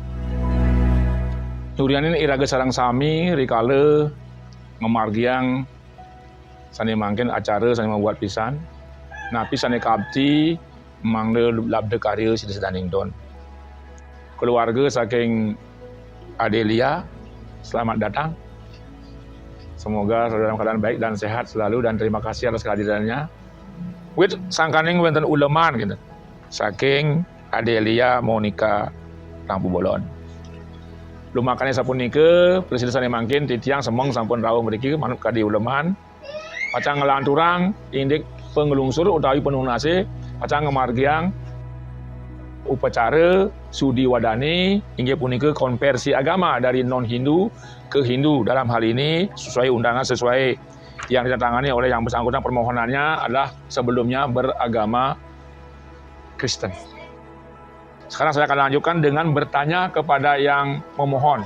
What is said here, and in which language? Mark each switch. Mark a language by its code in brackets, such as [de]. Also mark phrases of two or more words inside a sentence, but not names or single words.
[ban] Nurianin iraga sarang sami rikala memargiang sane mangkin acara sane membuat pisan. Napi sane kabti mangde labde karya sida sedaning don. [id] Keluarga saking Adelia, selamat datang. Semoga dalam keadaan baik dan sehat selalu dan terima kasih atas kehadirannya. [ban] Wit sangkaning wonten uleman gitu. Saking Adelia Monica Tampu Bolon. Lumakane sapunika presiden sane mangkin titiang semong sampun rawuh mriki manut kadi uleman. Pacang ngelanturang indik pengelungsur utawi penunase pacang ngemargiang upacara sudi wadani inggih punika [id] konversi agama dari non Hindu ke Hindu. Dalam hal ini sesuai undangan sesuai yang ditandatangani oleh yang bersangkutan, permohonannya adalah sebelumnya beragama Kristen. Sekarang saya akan lanjutkan dengan bertanya kepada yang memohon.